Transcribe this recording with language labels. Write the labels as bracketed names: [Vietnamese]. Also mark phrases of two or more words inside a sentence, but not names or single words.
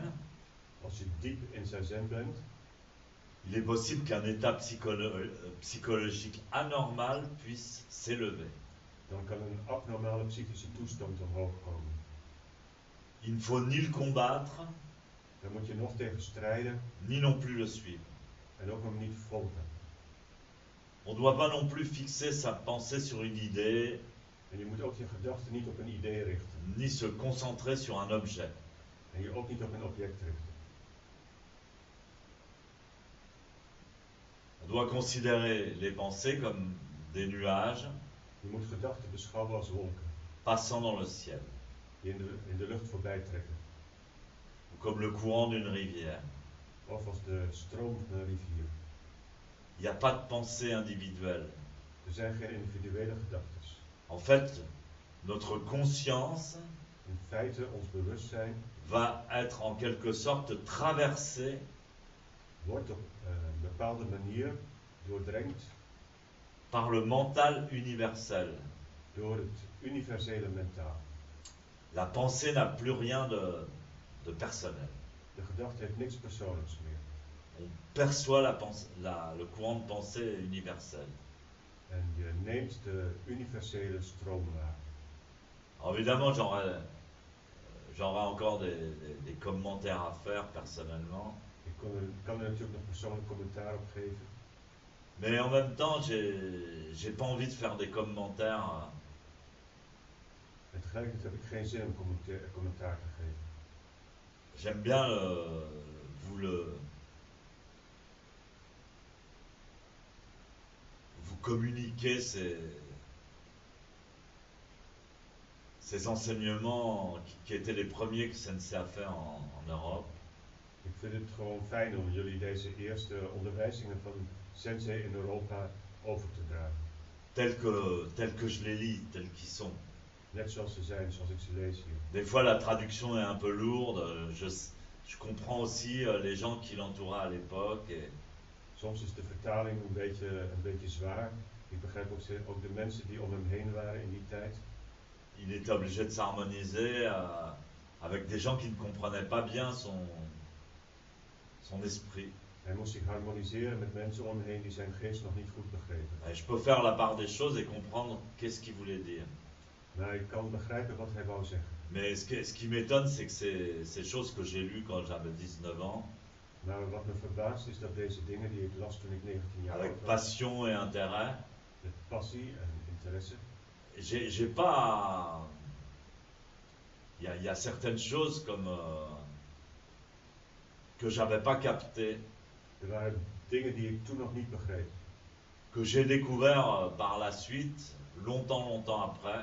[Dutch] Als je diep in zazen bent, [French] il est possible qu'un état psychologique anormal puisse s'élever. [Dutch] dan kan een abnormale psychische toestand omhoog komen. [French] Il ne faut ni le combattre, [Dutch] Daar moet je nog tegen strijden [French] ni non plus le suivre. [Dutch] en ook hem niet volgen. [French] On ne doit pas non plus fixer sa pensée sur une idée, [Dutch] En je moet ook je gedachten niet op een idee richten. [French] ni se concentrer sur un objet. [Dutch] En je ook niet op een object richten. [French] On doit considérer les pensées comme des nuages [Dutch] Je moet gedachten beschouwen als wolken, [French] passant dans le ciel, [Dutch] die in de lucht voorbij trekken. [French] ou comme le courant d'une rivière. [Dutch] Of als de stroom van een rivier. [French] Il n'y a pas de pensée individuelle. [Dutch] Er Er zijn geen individuele gedachten. [French] En fait, notre conscience [Dutch] In feite, ons bewustzijn [French] va être en quelque sorte traversé [Dutch] wordt op een bepaalde manier doordrenkt [French] par le mental universel. [Dutch] door het universele mentaal. [French] La pensée n'a plus rien de personnel. [Dutch] De gedachte heeft niks persoonlijks meer. [French] On perçoit le courant de pensée universel. [Dutch] En je neemt de universele stroom waar. [French] Alors évidemment, j'aurai encore des commentaires à faire personnellement. [Dutch] Ik kan er natuurlijk nog persoonlijk commentaar op geven. [French] Mais en même temps, j'ai pas envie de faire des commentaires. [Dutch] En tegelijkertijd heb ik geen zin om commentaar te geven. [French] J'aime bien vous communiquer ces enseignements qui étaient les premiers que Sensei a fait en Europe. [Dutch] Ik vind het gewoon fijn om jullie deze eerste onderwijzingen van Sensei in Europa over te dragen. [French] Tels que je les lis, tels qu'ils sont. [Dutch] Net zoals ze zijn, zoals ik ze lees hier. [French] Des fois, la traduction est un peu lourde. Je comprends aussi les gens qui l'entouraient à l'époque. [Dutch] Soms is de vertaling een beetje zwaar. Ik begrijp ook de mensen die om hem heen waren in die tijd. [French] Il était obligé de s'harmoniser avec des gens qui ne comprenaient pas bien son esprit. [Dutch] Hij moest zich harmoniseren met mensen om hem heen die zijn geest nog niet goed begrepen. [French] Et je peux faire la part des choses et comprendre qu'est-ce qu'il voulait dire. [Dutch] Maar ik kan begrijpen wat hij wou zeggen. [French] Mais ce qui m'étonne, c'est que ces choses que j'ai lues quand j'avais 19 ans, [Dutch] Maar wat me verbaast is dat deze dingen die ik las toen ik 19 jaar [French] avec [Dutch] oud was, [French] passion et intérêt, [Dutch] met passie en interesse, [French] j'ai pas. Il y a certaines choses comme que j'avais pas captées, [Dutch] er waren dingen die ik toen nog niet begreep. [French] que j'ai découvert par la suite, longtemps après.